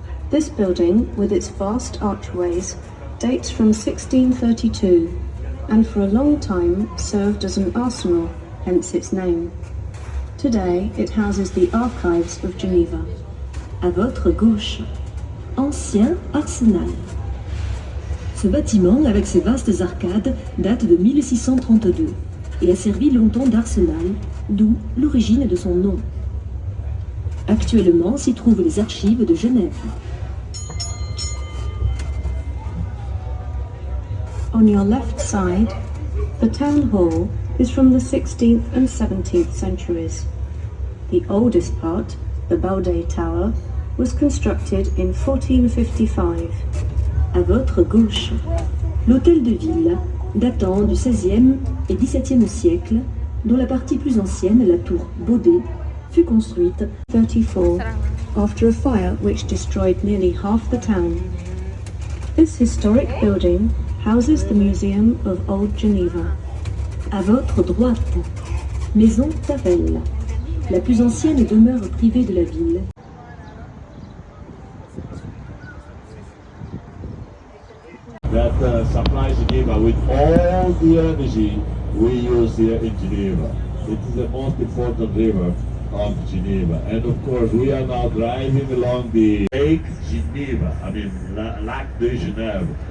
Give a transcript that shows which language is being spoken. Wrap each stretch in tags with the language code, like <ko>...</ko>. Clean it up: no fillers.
<en>This building, with its vast archways, dates from 1632, and for a long time served as an arsenal, hence its name. Today, it houses the archives of Geneva.</en> <fr>À votre gauche, ancien arsenal. Ce bâtiment, avec ses vastes arcades, date de 1632 et a servi longtemps d'arsenal, d'où l'origine de son nom. Actuellement s'y trouvent les archives de Genève.</fr> <en>On your left side, the town hall is from the 16th and 17th centuries. The oldest part, the Baudet Tower, was constructed in 1455.</en> <fr>À votre gauche, l'hôtel de ville, datant du XVIe et XVIIe siècle, dont la partie plus ancienne, la tour Baudet, fut construite en 34</fr> <en>after a fire which destroyed nearly half the town. This historic building houses the Museum of Old Geneva.</en> <fr>À votre droite, Maison Tavel, la plus ancienne demeure privée de la ville.</fr> <en>That supplies Geneva with all the energy we use here in Geneva. It is the most important river of Geneva. And of course, we are now driving along the Lake Geneva, Lac de Genève.</en>